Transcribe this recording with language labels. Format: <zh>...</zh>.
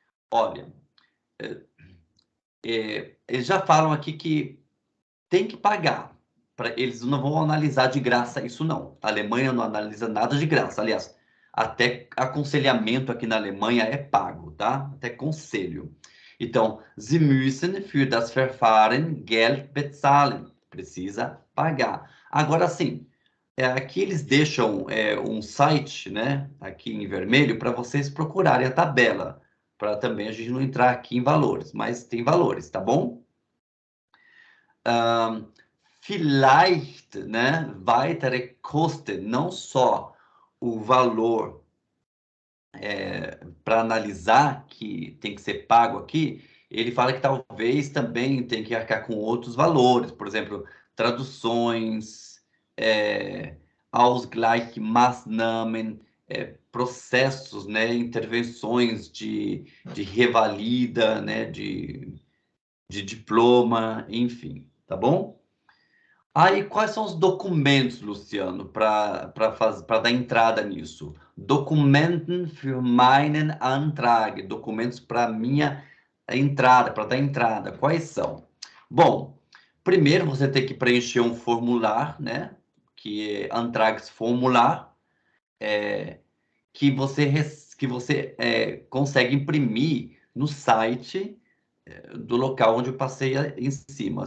<pt>Olha, eles já falam aqui que tem que pagar. Eles não vão analisar de graça isso, não. A Alemanha não analisa nada de graça. Aliás, até aconselhamento aqui na Alemanha é pago, tá? Até conselho.</pt> <de>Então, Sie müssen für das Verfahren Geld bezahlen.</de> <pt>Precisa pagar. Agora sim, aqui eles deixam um site, né? Aqui em vermelho, para vocês procurarem a tabela. Para também a gente não entrar aqui em valores, mas tem valores, tá bom? vielleicht, né,</pt> <de>weitere Kosten,</de> <pt>não só o valor para analisar que tem que ser pago aqui, ele fala que talvez também tem que arcar com outros valores, por exemplo, traduções, Ausgleichsmaßnahmen, processos, né, intervenções de revalida, né, de diploma, enfim, tá bom? Aí, quais são os documentos, Luciano, para dar entrada nisso?</pt> <de>Documenten für meinen Antrag.</de> <pt>Documentos para minha entrada, para dar entrada. Quais são? Bom, primeiro você tem que preencher um formulário, né? Que é Antragsformular, que você consegue imprimir no site do local onde eu passei em cima.</pt>